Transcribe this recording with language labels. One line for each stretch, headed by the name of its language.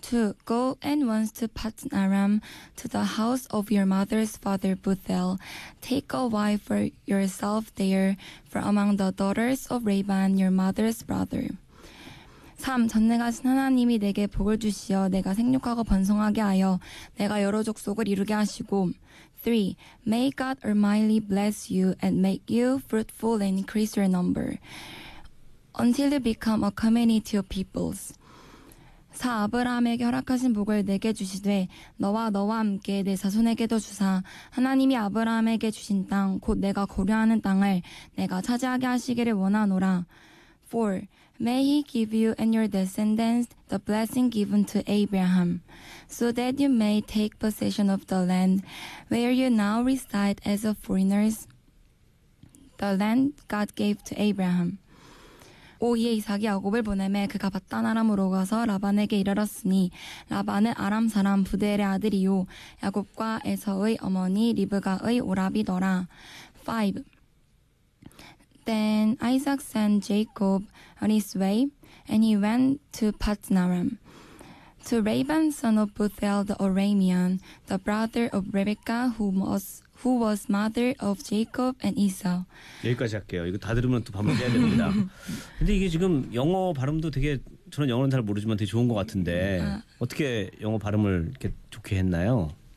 English: to go and once to Patnaram, to the house of your mother's father Bethuel. Take a wife for yourself there, for among the daughters of Laban, your mother's brother. 3.
Korean: 전능하신 하나님이 내게 복을 주시어 내가 생육하고 번성하게 하여 내가 여러 족속을 이루게 하시고 3.
English: May God Almighty bless you and make you fruitful and increase your number until you become a community of peoples. 4.
Korean: 아브라함에게 허락하신 복을 내게 주시되 너와 너와 함께 내 자손에게도 주사 하나님이 아브라함에게 주신 땅 곧 내가 거류하는 땅을 내가 차지하게 하시기를 원하노라. 4.
English: May he give you and your descendants the blessing given to Abraham, so that you may take possession of the land where you now reside as a foreigners, the land God gave to Abraham. 5.
Korean: 이에 이삭이 야곱을 보내매 그가 바딴 아람으로 가서 라반에게 이르렀으니 라반은 아람 사람 부데엘의 아들이요 야곱과 에서의 어머니 리브가의 오라비더라. 5.
English: Then Isaac sent Jacob on his way, and he went to Patnaram, to Laban, son of Bethuel the Aramean, the brother of Rebekah, who was mother of Jacob and Esau.
Korean: 여기까지 할게요. 이거 다 들으면 또 반복해야 됩니다. 근데 이게 지금 영어 발음도 되게 저는 영어는 잘 모르지만 되게 좋은 것 같은데 어떻게 영어 발음을 이렇게 좋게 했나요?